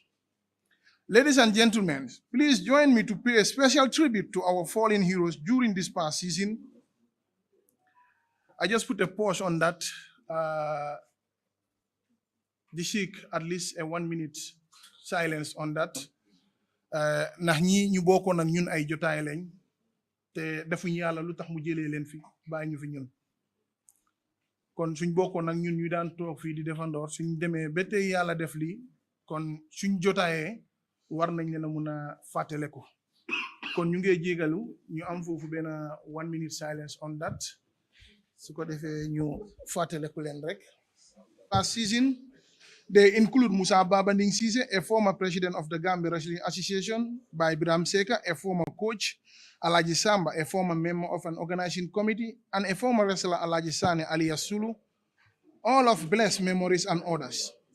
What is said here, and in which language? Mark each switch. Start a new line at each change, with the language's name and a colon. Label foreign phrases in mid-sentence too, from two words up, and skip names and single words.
English: Ladies and gentlemen, please join me to pay a special tribute to our fallen heroes during this past season. I just put a pause on that. The seek at least a 1 minute silence on that.
Wolof: Ndax ñi ñu bokkoon ak ñun ay jotaay lañ te defuñu yàlla lu tax mu jëlee leen fi bàyyi ñu fi ñun kon suñ bokkoon ak ñun ñu daan toog fii di defandoor suñ demee ba tey yàlla def lii kon suñ jotaayee war nañ leen a mun a fàttale ko kon ñu ngi jégalu ñu am foofu benn
English: 1 minute silence on that
Wolof: su ko defee ñu fàttale ko leen rek.
English: Last season they include Musa Babanding Sise, a former president of the Gambia Wrestling Association, by Bram Seka, a former coach, Alaji Samba, a former member of an organizing committee, and a former wrestler Alaji Sane alias Sulu, all of blessed memories and others.